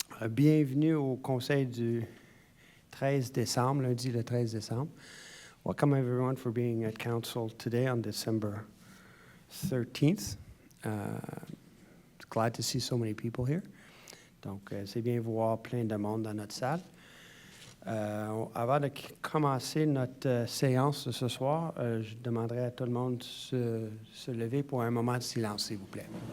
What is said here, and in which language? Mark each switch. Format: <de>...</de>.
<fr>Bienvenue au conseil du 13 décembre, lundi le 13 décembre.</fr> <en>Welcome everyone for being at council today on December 13th. Glad to see so many people here.</en> <fr>Donc, c'est bien voir plein de monde dans notre salle. Avant de commencer notre séance de ce soir, je demanderai à tout le monde de se lever pour un moment de silence, s'il vous plaît.</fr>